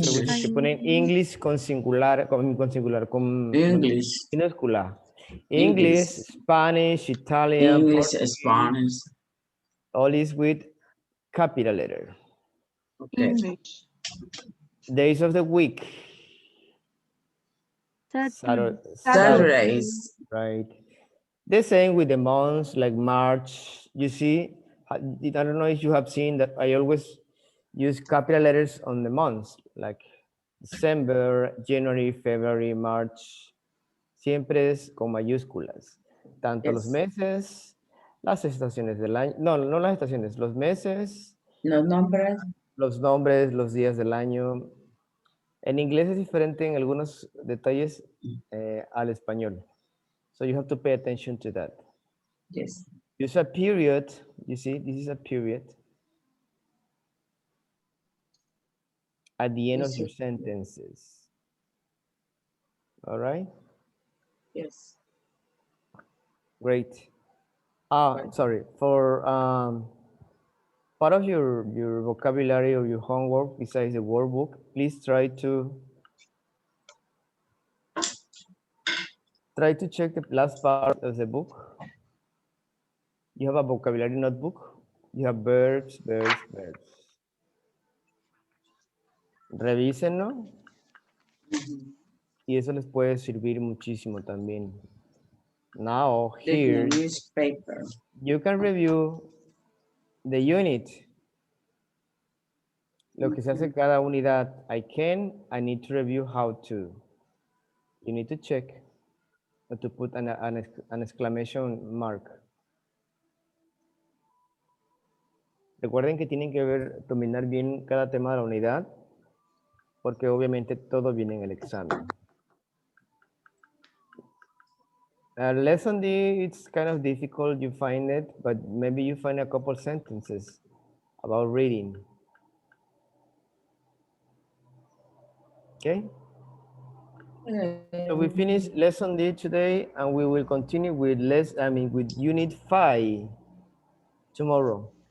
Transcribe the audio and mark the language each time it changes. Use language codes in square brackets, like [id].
[es] usa muchos que ponen English con singular, con [en] English. [es] minúscula. [en] English. English, Spanish, Italian, English, Portuguese, Spanish. all is with capital letter. Okay. English. Days of the week. Saturdays. Right. The same with the months like March. You see, I don't know if you have seen that I always use capital letters on the months like December, January, February, March. [es] Siempre es con mayúsculas. Tanto los [en] Yes. [es] meses, las estaciones del año. No, no las estaciones, los meses, Los nombres. los nombres, los días del año. En inglés es diferente en algunos detalles al español. [en] So you have to pay attention to that. Yes. Use a period. You see, this is a period. At the end of your sentences. All right? Yes. Great. Sorry. For part of your vocabulary or your homework besides the workbook, please try to check the last part of the book. You have a vocabulary notebook. You have verbs, verbs, verbs. [es] Revísenlo. Y eso les puede servir muchísimo también. [en] Now, here, The newspaper. you can review the unit. [es] Lo que se hace cada unidad. [en] I need to review how to. You need to check or to put an exclamation mark. [es] Recuerden que tienen que dominar bien cada tema de la unidad, porque obviamente todo viene en el examen. [en] Lesson D, it's kind of difficult, you find it, but maybe you find a couple sentences about reading. Okay? So we finished lesson D today, and we will continue with with unit 5 tomorrow.